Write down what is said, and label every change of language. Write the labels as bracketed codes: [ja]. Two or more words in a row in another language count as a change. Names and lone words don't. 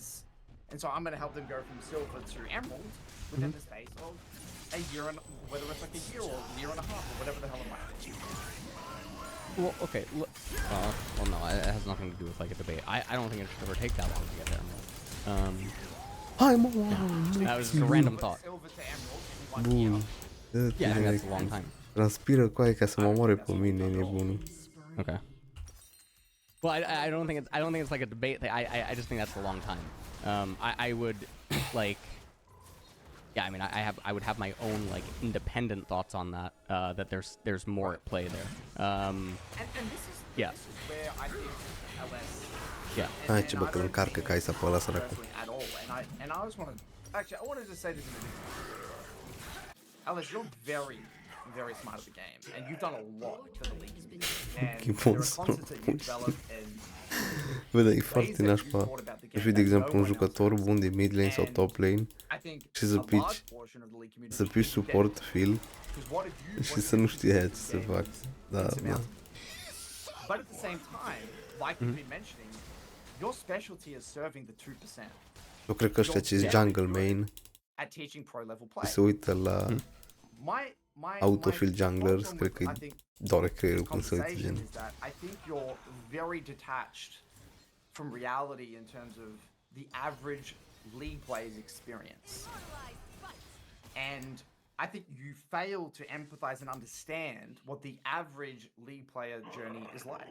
[en] And so I'm going to help them go from silver to emerald within the space of a year, and whether it's like a year or a year and a half or whatever the hell it might be. Well, okay. Well, no, it has nothing to do with like a debate. I don't think it should ever take that long to get there. That was just a random thought. [ro] Bun. [en] Yeah, I think that's a long time. [ro] Transpiră cu aia ca să mă omoare pe mine, nebunul. [en] Okay. Well, I don't think it's like a debate thing. I just think that's a long time. I would like. Yeah, I mean, I would have my own like independent thoughts on that. That there's more at play there. And this is where I think LS. Yeah. [ro] Hai ce bă că încarcă ca să pe ăla săracu. [en] And I just want to actually I wanted to say this in a different way. Alice, you're very, very smart at the game, and you've done a lot for the league community. And there are concepts that you develop and. [ro] Bă, dar e foarte nașpa. Și de exemplu un jucător bun de [en] mid lane [ro] sau [en] top lane [ro] și să pici [en] support field [ro] și să nu știi aia ce să fac. Da, da. [en] But at the same time, like you've been mentioning, your specialty is serving the 2%. [ro] Eu cred că ăștia ce [en] jungle main [ro] se uită la [en] autofill junglers, [ro] cred că îi doare creierul când se uită gen. [en] I think you're very detached from reality in terms of the average league player's experience. And I think you fail to empathize and understand what the average league player journey is like.